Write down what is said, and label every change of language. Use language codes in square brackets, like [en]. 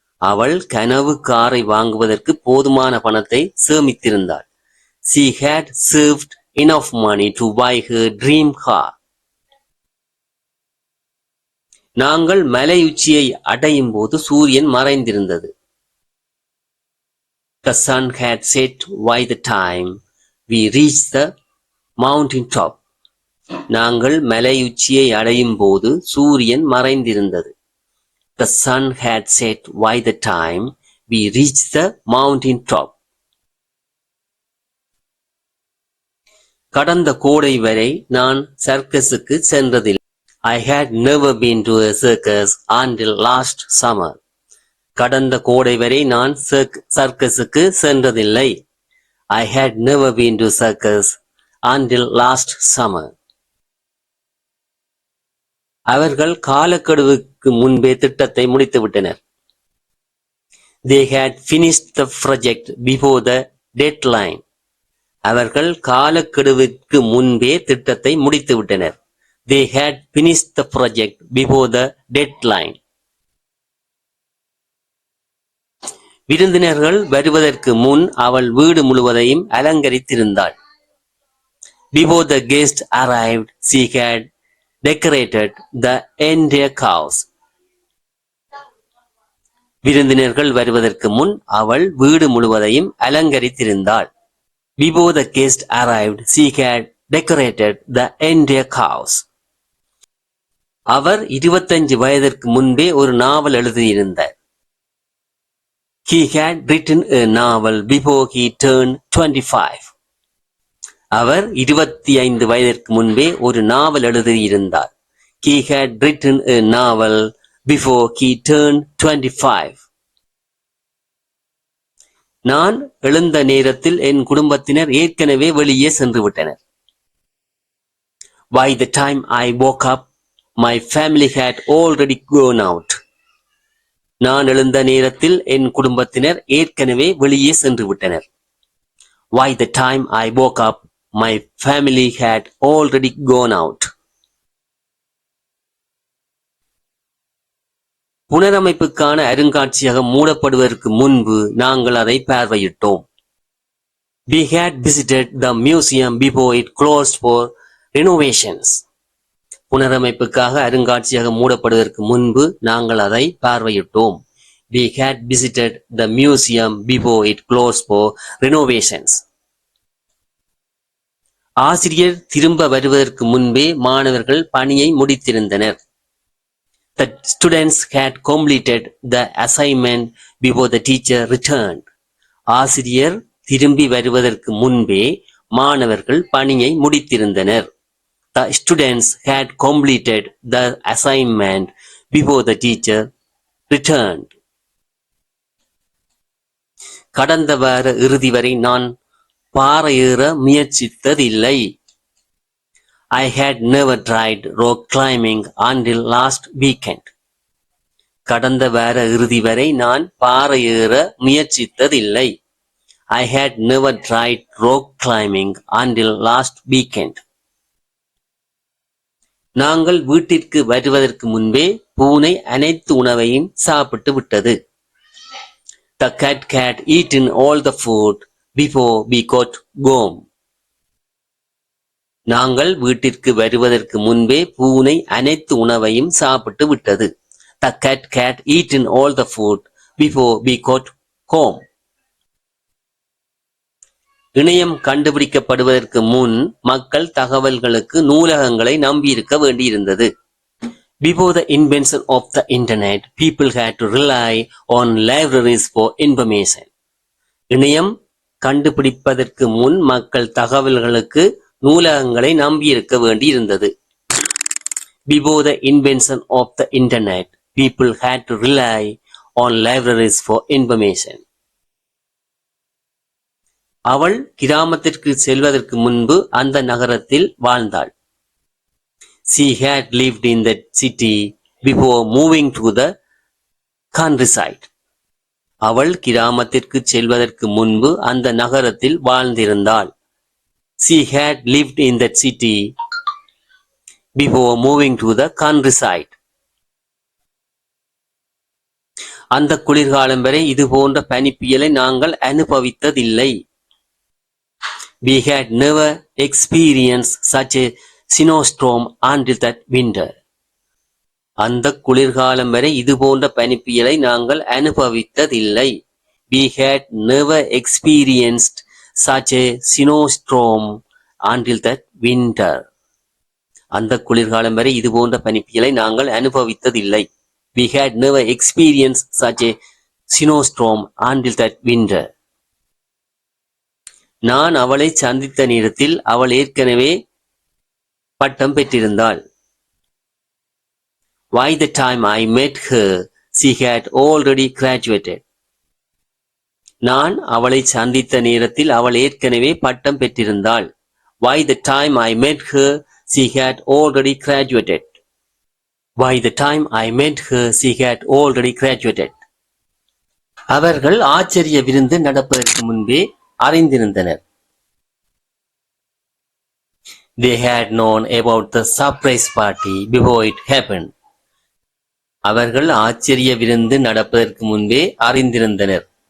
[ta] அவள் கனவு காரை வாங்குவதற்கு போதுமான பணத்தை சேமித்திருந்தாள். [en] She had saved enough money to buy her dream car. [ta] நாங்கள் மலை உச்சியை அடையும் போது சூரியன் மறைந்திருந்தது. [en] The sun had set by the time we reached the mountain top. [ta] நாங்கள் மலையுச்சியை அடையும் போது சூரியன் மறைந்திருந்தது. [en] The sun had set by the time we reached the mountain top. [ta] கடந்த கோடை வரை நான் சர்க்கஸுக்கு சென்றதில்லை. [en] I had never been to a circus until last summer. [ta] கடந்த கோடை வரை நான் சர்க்கஸுக்கு சென்றதில்லை. [en] I had never been to circus until last summer. [ta] அவர்கள் காலக்கெடுவுக்கு முன்பே திட்டத்தை முடித்துவிட்டனர். [en] They had finished the project before the deadline. [ta] அவர்கள் காலக்கெடுவுக்கு முன்பே திட்டத்தை முடித்துவிட்டனர். [en] They had finished the project before the deadline. [ta] விருந்தினர்கள் வருவதற்கு முன் அவள் வீடு முழுவதையும் அலங்கரித்திருந்தாள். [en] Before the guests arrived, she had decorated the entire house. [ta] விருந்தினர்கள் வருவதற்கு முன் அவள் வீடு முழுவதையும் அலங்கரித்திருந்தாள். [en] Before the guests arrived, she had decorated the entire house. [ta] அவர் 25 வயதிற்கு முன்பே ஒரு நாவல் எழுதியிருந்தார். [en] He had written a novel before he turned 25. [ta] அவர் 25 வயதிற்கு முன்பே ஒரு நாவல் எழுதியிருந்தார். [en] He had written a novel before he turned 25. [ta] நான் எழுந்த நேரத்தில் என் குடும்பத்தினர் ஏற்கனவே வெளியே சென்று விட்டனர். [en] By the time I woke up, my family had already gone out. [ta] நான் எழுந்த நேரத்தில் என் குடும்பத்தினர் ஏற்கனவே வெளியே சென்று விட்டனர். [en] By the time I woke up, my family had already gone out. [ta] புனரமைப்புக்கான அருங்காட்சியகம் மூடப்படுவதற்கு முன்பு நாங்கள் அதை பார்வையிட்டோம். [en] We had visited the museum before it closed for renovations. [ta] புனரமைப்புக்காக அருங்காட்சியகம் மூடப்படுவதற்கு முன்பு நாங்கள் அதை பார்வையிட்டோம். [en] We had visited the museum before it closed for renovations. [ta] ஆசிரியர் திரும்ப வருவதற்கு முன்பே மாணவர்கள் பணியை முடித்திருந்தனர். [en] The students had completed the assignment before the teacher returned. [ta] ஆசிரியர் திரும்பி வருவதற்கு முன்பே மாணவர்கள் பணியை முடித்திருந்தனர். [en] The students had completed the assignment before the teacher returned. [ta] கடந்த வார இறுதி வரை நான் பாறையேற முயற்சித்ததில்லை. [en] I had never tried rock climbing until last weekend. [ta] கடந்த வார இறுதி வரை நான் பாறையேற முயற்சித்ததில்லை. [en] I had never tried rock climbing until last weekend. [ta] நாங்கள் வீட்டிற்கு வருவதற்கு முன்பே பூனை அனைத்து உணவையும் சாப்பிட்டு விட்டது. [en] The cat had eaten all the food before we got home. [ta] நாங்கள் வீட்டிற்கு வருவதற்கு முன்பே பூனை அனைத்து உணவையும் சாப்பிட்டு விட்டது. [en] The cat had eaten all the food before we got home. [ta] இணையம் கண்டுபிடிக்கப்படுவதற்கு முன் மக்கள் தகவல்களுக்கு நூலகங்களை நம்பியிருக்க வேண்டியிருந்தது. [en] Before the invention of the internet, people had to rely on libraries for information. [ta] இணையம் கண்டுபிடிப்பதற்கு முன் மக்கள் தகவல்களுக்கு நூலகங்களை நம்பியிருக்க வேண்டியிருந்தது. [en] Before the invention of the internet, people had to rely on libraries for information. [ta] அவள் கிராமத்திற்கு செல்வதற்கு முன்பு அந்த நகரத்தில் வாழ்ந்தாள். [en] She had lived in that city before moving to the countryside. [ta] அவள் கிராமத்திற்கு செல்வதற்கு முன்பு அந்த நகரத்தில் வாழ்ந்திருந்தாள். [en] She had lived in that city before moving to the countryside. [ta] அந்த குளிர்காலம் வரை இது போன்ற பனிப்புயலை நாங்கள் அனுபவித்ததில்லை. [en] We had never experienced such a snowstorm until that winter. [ta] அந்த குளிர்காலம் வரை இது போன்ற பனிப்புயலை நாங்கள் அனுபவித்ததில்லை. [en] We had never experienced such a snowstorm until that winter. [ta] அந்த குளிர்காலம் வரை இது போன்ற பனிப்புயலை நாங்கள் அனுபவித்ததில்லை. [en] We had never experienced such a snowstorm until that winter. [ta] நான் அவளை சந்தித்த நேரத்தில் அவள் ஏற்கனவே பட்டம் பெற்றிருந்தாள். [en] By the time I met her, she had already graduated. [ta] நான் அவளை சந்தித்த நேரத்தில் அவள் ஏற்கனவே பட்டம் பெற்றிருந்தாள். [en] By the time I met her, she had already graduated. By the time I met her, she had already graduated. [ta] அவர்கள் ஆச்சரிய விருந்து நடப்பதற்கு முன்பே அறிந்திருந்தனர். [en] They had known about the surprise party before it happened. [ta] அவர்கள் ஆச்சரிய விருந்து நடப்பதற்கு முன்பே அறிந்திருந்தனர்.